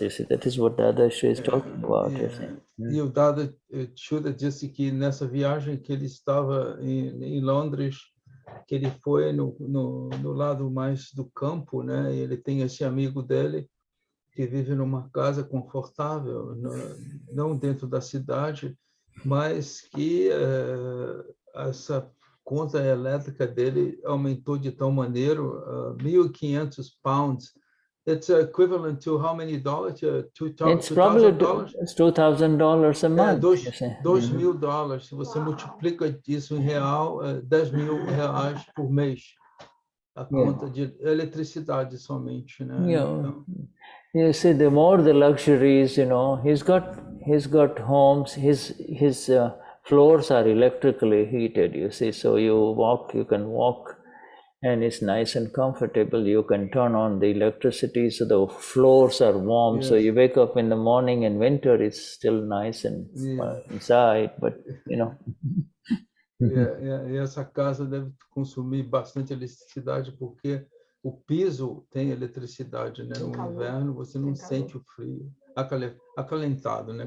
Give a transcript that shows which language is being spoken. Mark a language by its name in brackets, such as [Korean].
[English] You see, that is what Dadashri is talking about. [Portuguese] E o Dada Shuddha disse que nessa viagem que ele estava em Londres, que ele foi no lado mais do campo, né? E ele tem esse amigo dele que vive numa casa confortável, não dentro da cidade, mas que essa conta elétrica dele aumentou de tal maneira, £1,500. [English] It's equivalent to how many dollars? It's probably $2,000 a month. $2.000. [Portuguese] Se você multiplica isso em real, R$10.000 por mês. A conta de eletricidade somente, né? [English] Então, you see, the more the luxuries, he's got homes. His floors are electrically heated. You see, so you can walk, and it's nice and comfortable. You can turn on the electricity, so the floors are warm. Yes. So you wake up in the morning, and winter it's still nice and inside, but [Portuguese] E essa casa deve consumir bastante eletricidade porque o piso tem eletricidade, né? No inverno você não sente o frio, acalentado, né?